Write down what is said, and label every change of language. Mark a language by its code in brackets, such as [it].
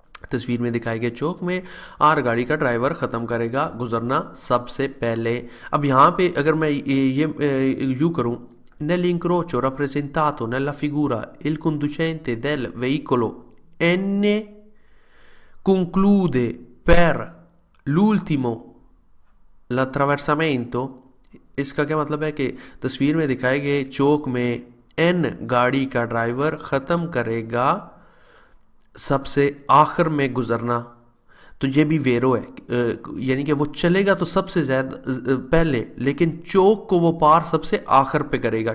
[hi] तस्वीर में दिखाए गए चौक में आर गाड़ी का ड्राइवर ख़त्म करेगा गुजरना सबसे पहले। अब यहाँ पे अगर मैं ये यूँ करूँ, [it] Nell'incrocio rappresentato nella figura il conducente del veicolo N conclude per l'ultimo l'attraversamento। [hi] इसका क्या मतलब है कि तस्वीर में दिखाए गए चौक में एन गाड़ी का ड्राइवर ख़त्म करेगा सबसे आखिर में गुजरना। तो ये भी वेरो है, यानी कि वो चलेगा तो सबसे ज़्यादा पहले, लेकिन चौक को वो पार सबसे आखिर पे करेगा।